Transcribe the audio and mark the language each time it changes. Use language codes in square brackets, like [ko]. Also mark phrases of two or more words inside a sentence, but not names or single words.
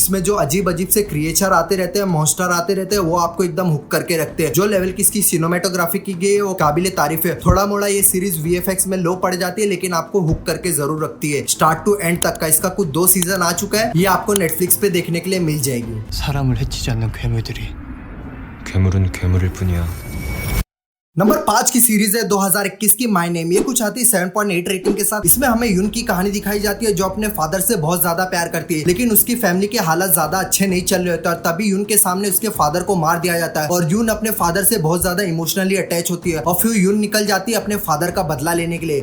[hi] इसमें जो अजीब अजीब से क्रिएचर आते रहते हैं, मॉन्स्टर आते रहते हैं, वो आपको एकदम हुक करके रखते हैं। जो लेवल की इसकी सिनेमेटोग्राफी की गई है वो काबिले तारीफ है। थोड़ा मोड़ा ये सीरीज वीएफएक्स में लो पड़ जाती है, लेकिन आपको हुक करके जरूर रखती है [en] start to end [hi] तक का। इसका कुछ 2 सीजन आ चुका है। ये आपको नेटफ्लिक्स पे देखने के लिए मिल जाएगी। [ko] 사람을 해치지 않는 괴물들이 괴물은 괴물일 뿐이야. [hi] नंबर 5 की सीरीज है 2021 की माय नेम। ये कुछ आती है 7.8 रेटिंग के साथ। इसमें हमें यून की कहानी दिखाई जाती है जो अपने फादर से बहुत ज्यादा प्यार करती है, लेकिन उसकी फैमिली के हालात ज्यादा अच्छे नहीं चल रहे होते, और तभी यून के सामने उसके फादर को मार दिया जाता है। और यून अपने फादर से बहुत ज्यादा [en] emotionally attach [hi] होती है, और फिर यून निकल जाती है अपने फादर का बदला लेने के लिए।